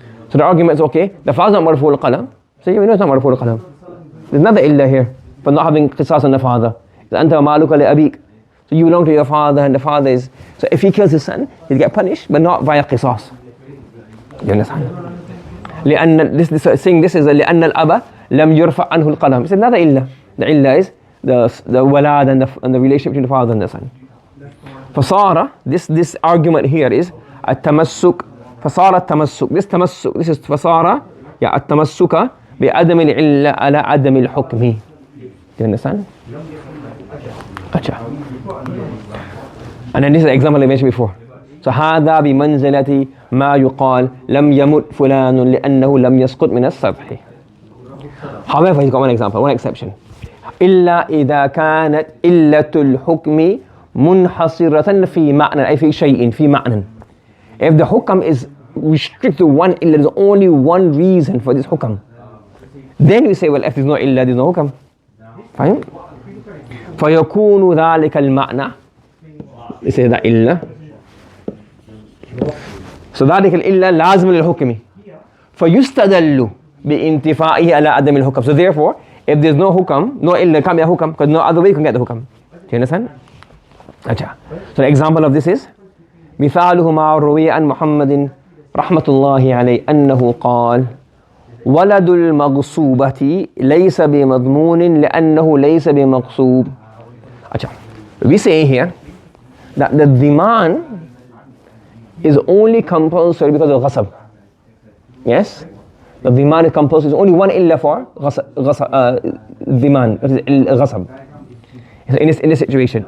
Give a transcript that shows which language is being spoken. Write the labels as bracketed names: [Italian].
[English] So the argument is okay, the father is not marfu'ul qalam, so you know it's not marfu'ul qalam. There's another illa here for not having qisas on the father. [Arabic] Anta maluka li abik. [English] So you belong to your father, and the father is, so if he kills his son, he'll get punished, but not via qisas. You understand? Saying this is [Arabic] لأن الأب لم يرفع عنه القلم. [English] It's another illa. The illa is the walad and the relationship between the father and the son. فصار, this argument here is التمسك. [Arabic] فصار التمسك. [English] This [Arabic] تمسك, [English] this is [Arabic] فصار التمسك بعدم العلة على عدم الحكم. [English] Do you understand? Acha. And then this is the example I mentioned before. So [Arabic] هذا بمنزلة ما يقال لم يمت فلان لأنه لم يسقط من السطح. [English] However, he's got one example, one exception. [Arabic] إلا إذا كانت إلة الحكم منحصرة في معنى أي في شيء في معنى. [English] If the hukam is restricted to one illa, there's only one reason for this hukam, then we say, well, if there's no illa, there's no hukam. Fine? [Arabic] فيكون ذلك المعنى. [English] We say that illa. So [Arabic] ذلك الإلا لازم للحكم فيستدل بانتفائه على عدم الحكم. [English] So therefore, if there's no hukam, no illa, can't be a hukam, because no other way you can get the hukam. Do you understand? Achha. So the example of this is [Arabic] مثاله ما روي عن محمد رحمة الله عليه أنه قال ولد المغصوبة ليس بمضمون لأنه ليس بمغصوب. Achha. [English] We say here that the dhiman is only compulsory because of ghasab. Yes? The dhiman is compulsory. There's only one illa for dhiman, that is ghasab. In this situation.